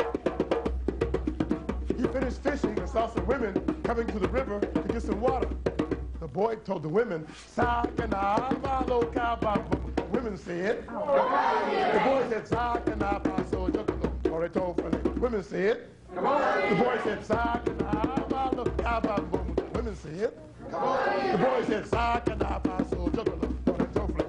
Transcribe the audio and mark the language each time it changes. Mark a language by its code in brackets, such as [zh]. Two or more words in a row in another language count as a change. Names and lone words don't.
[en] He finished fishing and saw some women coming to the river to get some water. The boy told the women, Sakana maloka bambo. The women said, the boy said, Sakana baso jokolo foreto fele. Women said, the boy said, Sakana maloka bambo. Women said, the boy said, Sakana baso jokolo foreto fele.